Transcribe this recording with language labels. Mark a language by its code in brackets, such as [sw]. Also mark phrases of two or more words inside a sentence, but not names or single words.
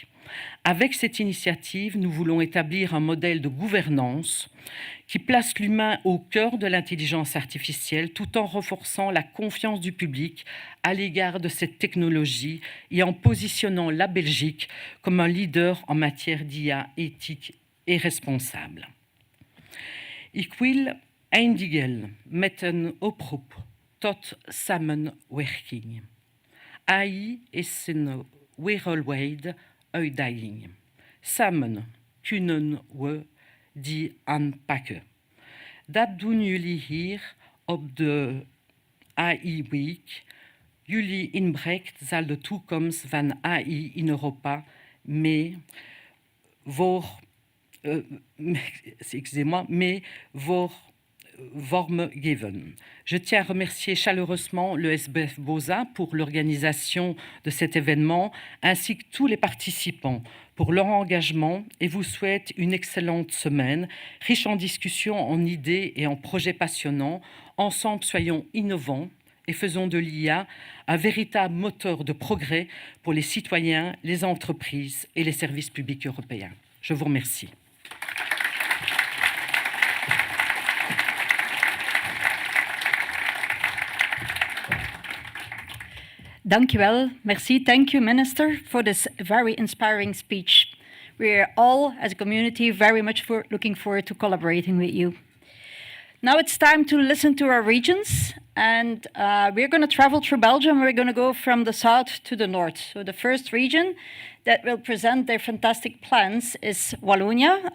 [fr] Avec cette initiative, nous voulons établir un modèle de gouvernance qui place l'humain au cœur de l'intelligence artificielle tout en renforçant la confiance du public à l'égard de cette technologie et en positionnant la Belgique comme un leader en matière d'IA éthique et responsable. [nl] Ik wil eindigen met een oproep tot samenwerking. AI is een wereldwijde uitdaging. Samen kunnen we die aanpakken. Dat doen jullie hier op de AI Week. Jullie inbreng zal de toekomst van AI in Europa mee voor Wormgeven. [fr] Je tiens à remercier chaleureusement le SBF Bosa pour l'organisation de cet événement, ainsi que tous les participants pour leur engagement et vous souhaite une excellente semaine, riche en discussions, en idées et en projets passionnants. Ensemble, soyons innovants et faisons de l'IA un véritable moteur de progrès pour les citoyens, les entreprises et les services publics européens. Je vous remercie. [nl] Dankjewel. Merci. [en] Thank you, Minister, for this very inspiring speech. We're all, as a community, very much looking forward to collaborating with you. Now it's time to listen to our regions, and we're going to travel through Belgium. We're going to go from the south to the north. So the first region that will present their fantastic plans is Wallonia.